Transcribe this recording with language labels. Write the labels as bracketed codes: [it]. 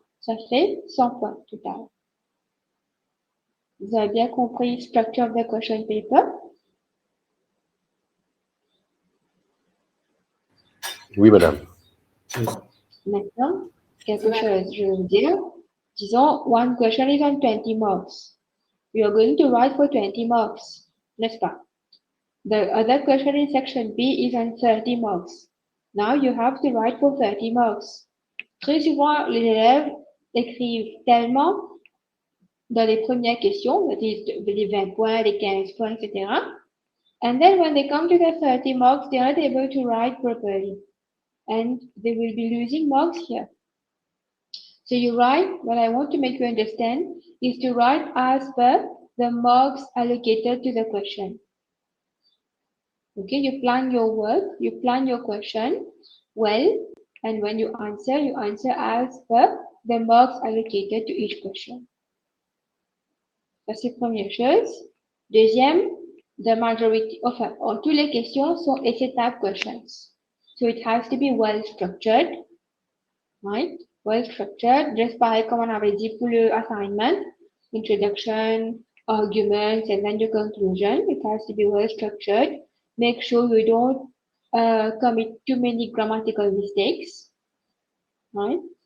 [fr] Ça fait 100 points total. Vous avez bien compris [en] structure of the question paper? [fr] Oui, madame. Maintenant, quelque chose, je vais vous dire. [en] Disons, one question is on 20 marks. You are going to write for 20 marks, [fr] n'est-ce pas? [en] The other question in section B is on 30 marks. Now you have to write for 30 marks. [fr] Très souvent, les élèves écrivent tellement dans les premières questions, les 20 points, les 15 points, etc. [en] And then when they come to the 30 marks, they are not able to write properly. And they will be losing marks here. So you write, what I want to make you understand is to write as per the marks allocated to the question. Okay, you plan your work, you plan your question well, and when you answer as per the marks allocated to each question. [fr] Ça, c'est première chose. Deuxième, [en] the majority, [fr] enfin, toutes les questions sont [en] essay type questions. So it has to be well structured, right? Well structured, just [fr] pareil comme on avait dit pour le [en] assignment, introduction, arguments, and then your conclusion. It has to be well structured. Make sure you don't commit too many grammatical mistakes, right?